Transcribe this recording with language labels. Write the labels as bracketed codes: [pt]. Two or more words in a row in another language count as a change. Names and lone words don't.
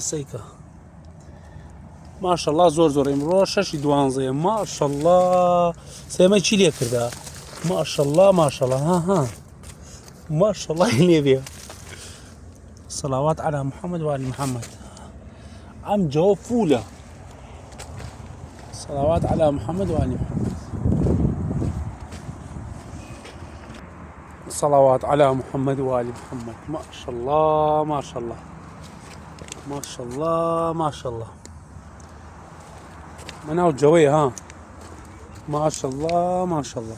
[ckb] سەیکە ماشەڵڵا زۆر زۆر. ئیمڕۆ 6/12. ماشەڵڵا سێمە چی لێ کردا؟ ماشەڵڵا ماشەڵڵا. ماشەڵڵا لێ بێ. [ar] سەڵاوات عەلا محەممەد وآلی محەممەد. [ckb] ئەم جەوە فولە. [ar] صلوات على محمد وآل محمد. صلوات على محمد وآل محمد. ما شاء الله ما شاء الله ما شاء الله ما شاء الله. مناو الجوية ما شاء الله ما شاء الله.